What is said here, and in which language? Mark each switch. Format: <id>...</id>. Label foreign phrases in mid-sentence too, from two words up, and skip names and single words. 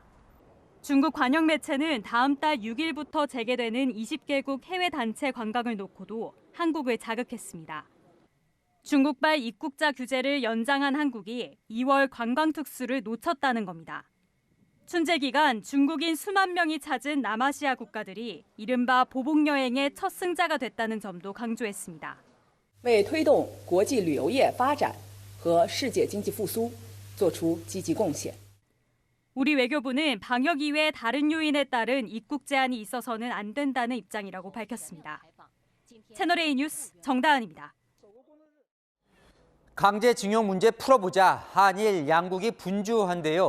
<ko>중국 관영 매체는 다음 달 6일부터 재개되는 20개국 해외 단체 관광을 놓고도 한국을 자극했습니다. 중국발 입국자 규제를 연장한 한국이 2월 관광 특수를 놓쳤다는 겁니다. 춘제 기간 중국인 수만 명이 찾은 남아시아 국가들이 이른바 보복 여행의 첫 승자가 됐다는 점도 강조했습니다.</ko> <zh>为推动国际旅游业发展和世界经济复苏做出积极贡献.</zh> <ko>우리 외교부는 방역 이외 다른 요인에 따른 입국 제한이 있어서는 안 된다는 입장이라고 밝혔습니다. 채널A 뉴스 정다은입니다. 강제징용 문제 풀어보자 한일 양국이 분주한데요.</ko>